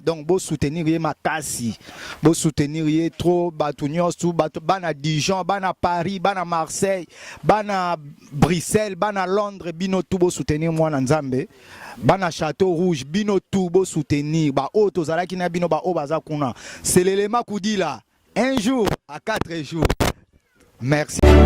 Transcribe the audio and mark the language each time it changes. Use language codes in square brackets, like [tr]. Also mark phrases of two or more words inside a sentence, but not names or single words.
[ln] Donc, bo soutenir ye makasi. Bo soutenir ye trop, bato nyonso, bato, bana Dijon, bana Paris, bana Marseille, bana Bruxelles, bana Londres, bino tout bo soutenir mwana Nzambe. Bana Château Rouge, bino tout bo soutenir. Ba oyo tozalaki na bino, ba oyo baza kuna. [fr] C'est l'élément Koudila. Un jour à quatre jours. Merci.